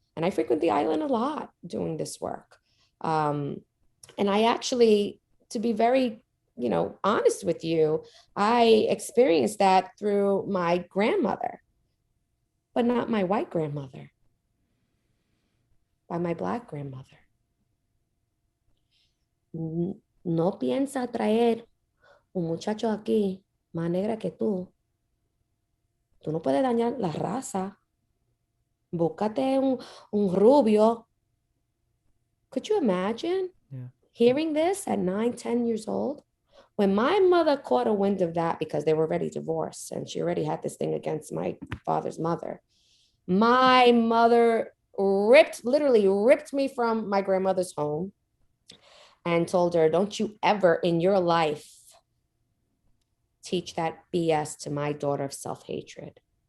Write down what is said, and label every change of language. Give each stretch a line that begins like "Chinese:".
English: And I frequent the island a lot doing this work. And I actually, to be very, honest with you, I experienced that through my grandmother, but not my white grandmother, by my Black grandmother.
Spanish: No piensa traer un muchacho aquí más negra que tú. Tú no puedes dañar la raza. Búscate un rubio.
English: Could you imagine hearing this at 9, 10 years old? When my mother caught a wind of that, because they were already divorced and she already had this thing against my father's mother, my mother literally ripped me from my grandmother's home and told her, don't you ever in your life teach that BS to my daughter of self-hatred.